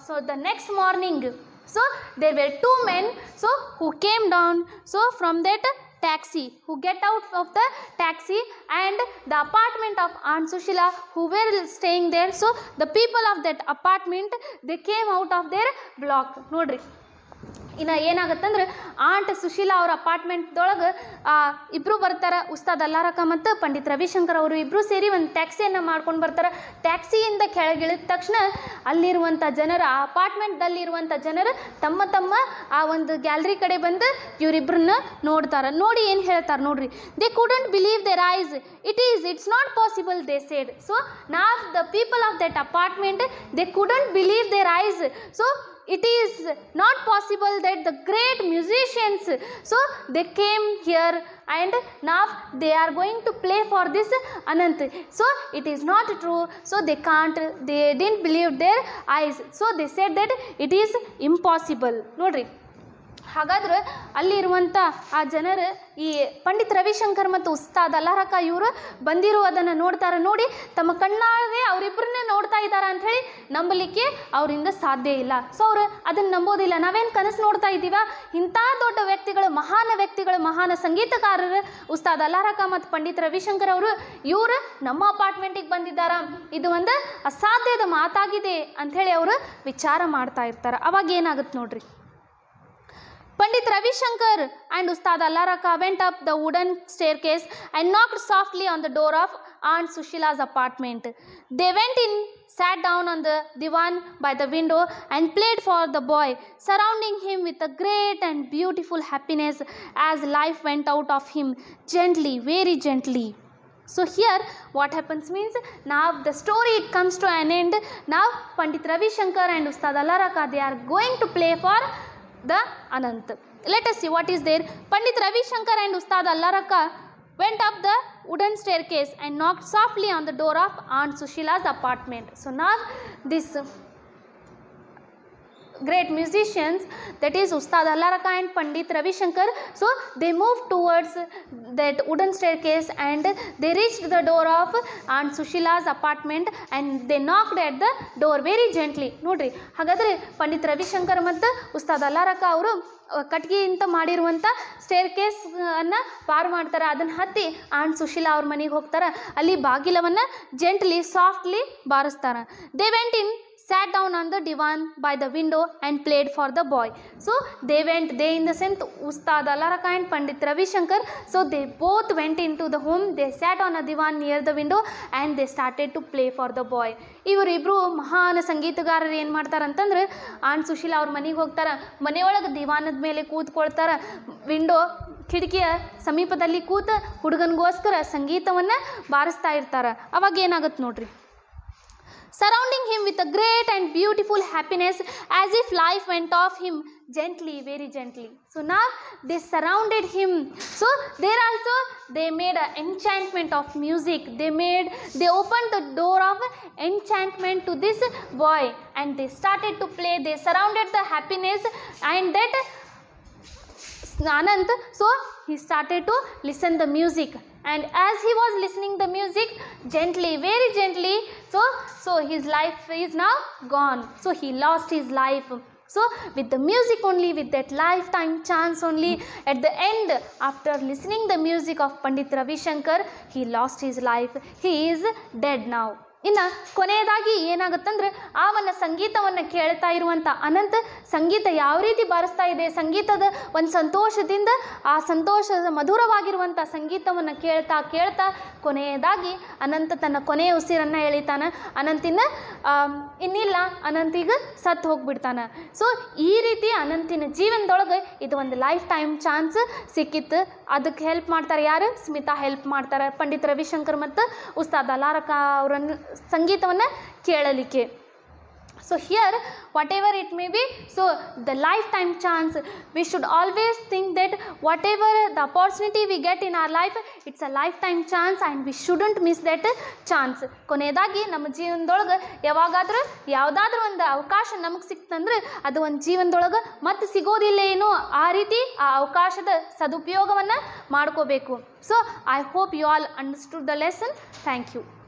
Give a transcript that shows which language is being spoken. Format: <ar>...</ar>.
<en>So the next morning, so there were two men who came down from that taxi, who get out of the taxi, and the apartment of Aunt Sushila who were staying there. So the people of that apartment, they came out of their block.</en> <kn>Nodri, ಇನ್ನು ಏನಾಗುತ್ತಂದ್ರೆ ant Sushila ಅವ್ರ ಅಪಾರ್ಟ್ಮೆಂಟ್ದೊಳಗೆ ಇಬ್ಬರು ಬರ್ತಾರೆ, ಉಸ್ತಾದ್ ಅಲ್ಲಾರಕ ಮತ್ತು ಪಂಡಿತ್ ರವಿಶಂಕರ್ ಅವರು ಇಬ್ಬರು ಸೇರಿ ಒಂದು ಟ್ಯಾಕ್ಸಿಯನ್ನು ಮಾಡ್ಕೊಂಡು ಬರ್ತಾರೆ. ಟ್ಯಾಕ್ಸಿಯಿಂದ ಕೆಳಗಿಳಿದ ತಕ್ಷಣ ಅಲ್ಲಿರುವಂಥ ಜನರು, ಆ ಅಪಾರ್ಟ್ಮೆಂಟ್ದಲ್ಲಿರುವಂಥ ಜನರು ತಮ್ಮ ತಮ್ಮ ಆ ಒಂದು ಗ್ಯಾಲರಿ ಕಡೆ ಬಂದು ಇವರಿಬ್ಬರನ್ನ ನೋಡ್ತಾರೆ. ನೋಡಿ ಏನು ಹೇಳ್ತಾರೆ ನೋಡ್ರಿ.</kn> <en>They couldn't believe their eyes. It's not possible, they said. So now the people of that apartment, they couldn't believe their eyes. So it is not possible that the great musicians, so they came here and now they are going to play for this Anant. So it is not true. So they didn't believe their eyes. So they said that it is impossible.</en> <kn>Nodri, ಹಾಗಾದ್ರೆ ಅಲ್ಲಿರುವಂಥ ಆ ಜನರು ಈ ಪಂಡಿತ್ ರವಿಶಂಕರ್ ಮತ್ತು ಉಸ್ತಾದ್ ಅಲ್ಲಾರಕ ಇವರು ಬಂದಿರುವುದನ್ನು ನೋಡ್ತಾರೆ. ನೋಡಿ ತಮ್ಮ ಕಣ್ಣಾರೆ ಅವರಿಬ್ಬರನ್ನೇ ನೋಡ್ತಾ ಇದ್ದಾರೆ ಅಂಥೇಳಿ ನಂಬಲಿಕ್ಕೆ ಅವರಿಂದ ಸಾಧ್ಯ ಇಲ್ಲ. ಸೊ ಅವರು ಅದನ್ನು ನಂಬೋದಿಲ್ಲ. ನಾವೇನು ಕನಸು ನೋಡ್ತಾ ಇದ್ದೀವ? ಇಂಥ ದೊಡ್ಡ ವ್ಯಕ್ತಿಗಳು, ಮಹಾನ ಸಂಗೀತಕಾರರು ಉಸ್ತಾದ್ ಅಲ್ಲಾರಕ ಮತ್ತು ಪಂಡಿತ್ ರವಿಶಂಕರ್ ಅವರು ಇವರು ನಮ್ಮ ಅಪಾರ್ಟ್ಮೆಂಟಿಗೆ ಬಂದಿದ್ದಾರೆ, ಇದು ಒಂದು ಅಸಾಧ್ಯದ ಮಾತಾಗಿದೆ ಅಂಥೇಳಿ ಅವರು ವಿಚಾರ ಮಾಡ್ತಾ ಇರ್ತಾರೆ. ಅವಾಗ ಏನಾಗುತ್ತೆ ನೋಡ್ರಿ.</kn> <en>Pandit Ravi Shankar and Ustad Allaraka went up the wooden staircase and knocked softly on the door of Aunt Sushila's apartment. They went in, sat down on the divan by the window and played for the boy, surrounding him with a great and beautiful happiness as life went out of him gently, very gently. So here what happens means, now the story it comes to an end. Now Pandit Ravi Shankar and Ustad Allaraka, they are going to play for the Anant. Let us see what is there. Pandit Ravi Shankar and Ustad Allaraka went up the wooden staircase and knocked softly on the door of Aunt Sushila's apartment. So now this great musicians, that is Ustad Allaraka and Pandit Ravi Shankar, so they moved towards that wooden staircase and they reached the door of Aunt Sushila's apartment and they knocked at the door very gently.</en> <kn>Nodri, ಹಾಗಾದ್ರೆ ಪಂಡಿತ್ ರವಿಶಂಕರ್ ಮತ್ತು ಉಸ್ತಾದ್ ಅಲ್ಲಾರಕ ಅವರು ಕಟ್ಗಿಯಿಂದ ಮಾಡಿರುವಂಥ staircase ಅನ್ನು ಪಾರು ಮಾಡ್ತಾರೆ. ಅದನ್ನು ಹತ್ತಿ ant Sushila ಅವ್ರ ಮನೆಗೆ ಹೋಗ್ತಾರೆ. ಅಲ್ಲಿ ಬಾಗಿಲವನ್ನು</kn> <en>gently softly</en> <kn>ಬಾರಿಸ್ತಾರೆ.</kn> <en>They went in, sat down on the divan by the window and played for the boy. So they in the sense Ustad Allaraka and Pandit Ravi Shankar, so they both went into the home, they sat on a divan near the window and they started to play for the boy.</en> <kn>ಇವರಿಬ್ರು ಮಹಾನ್ ಸಂಗೀತಗಾರರು ಏನು ಮಾಡ್ತಾರೆ ಅಂತಂದ್ರೆ, ant Sushila ಅವ್ರ ಮನೆಗೆ ಹೋಗ್ತಾರೆ, ಮನೆಯೊಳಗೆ ದಿವಾನದ ಮೇಲೆ ಕೂತ್ಕೊಳ್ತಾರೆ, ವಿಂಡೋ ಕಿಟಕಿಯ ಸಮೀಪದಲ್ಲಿ ಕೂತು ಹುಡುಗನಿಗೋಸ್ಕರ ಸಂಗೀತವನ್ನು ಬಾರಿಸ್ತಾ ಇರ್ತಾರೆ. ಅವಾಗ ಏನಾಗುತ್ತೆ ನೋಡ್ರಿ. Surrounding him with a great and beautiful happiness as if life went off him gently, very gently. So now they surrounded him. So there also they made an enchantment of music. They opened the door of enchantment to this boy and they started to play. They surrounded the happiness and that Anant, so he started to listen the music, and as he was listening the music gently, very gently, so his life is now gone. So he lost his life. So with the music only, with that lifetime chance only, at the end, after listening the music of Pandit Ravi Shankar, he lost his life. He is dead now. ಇನ್ನು ಕೊನೆಯದಾಗಿ ಏನಾಗುತ್ತಂದ್ರೆ, ಆ ಒಂದು ಸಂಗೀತವನ್ನು ಕೇಳ್ತಾ ಇರುವಂಥ ಅನಂತ ಸಂಗೀತ ಯಾವ ರೀತಿ ಬಾರಿಸ್ತಾ ಇದೆ, ಸಂಗೀತದ ಒಂದು ಸಂತೋಷದಿಂದ ಆ ಸಂತೋಷದ ಮಧುರವಾಗಿರುವಂಥ ಸಂಗೀತವನ್ನು ಕೇಳ್ತಾ ಕೊನೆಯದಾಗಿ ಅನಂತ ತನ್ನ ಕೊನೆಯ ಉಸಿರನ್ನು ಎಳಿತಾನೆ. ಅನಂತಿನ ಇನ್ನಿಲ್ಲ, ಅನಂತಿಗೆ ಸತ್ತು ಹೋಗ್ಬಿಡ್ತಾನೆ. ಸೊ ಈ ರೀತಿ ಅನಂತಿನ ಜೀವನದೊಳಗೆ ಇದು ಒಂದು</kn> <en>lifetime chance</en> <kn>ಸಿಕ್ಕಿತ್ತು. ಅದಕ್ಕೆ ಹೆಲ್ಪ್ ಮಾಡ್ತಾರೆ ಯಾರು? ಸ್ಮಿತಾ ಹೆಲ್ಪ್ ಮಾಡ್ತಾರೆ ಪಂಡಿತ್ ರವಿಶಂಕರ್ ಮತ್ತು ಉಸ್ತಾದ್ ಅಲ್ಲಾರಕ ಅವರನ್ನು ಸಂಗೀತವನ್ನು ಕೇಳಲಿಕ್ಕೆ.</kn> <en>So here whatever it may be, so the lifetime chance, we should always think that whatever the opportunity we get in our life, it's a lifetime chance and we shouldn't miss that chance.</en> <kn>ಕೊನೆಯದಾಗಿ ನಮ್ಮ ಜೀವನದೊಳಗೆ ಯಾವಾಗಾದರೂ ಯಾವುದಾದ್ರೂ ಒಂದು ಅವಕಾಶ ನಮಗೆ ಸಿಕ್ತಂದ್ರೆ ಅದು ಒಂದು ಜೀವನದೊಳಗೆ ಮತ್ತೆ ಸಿಗೋದಿಲ್ಲ ಏನೋ ಆ ರೀತಿ ಆ ಅವಕಾಶದ ಸದುಪಯೋಗವನ್ನು ಮಾಡ್ಕೋಬೇಕು.</kn> <en>So I hope you all understood the lesson. Thank you.</en>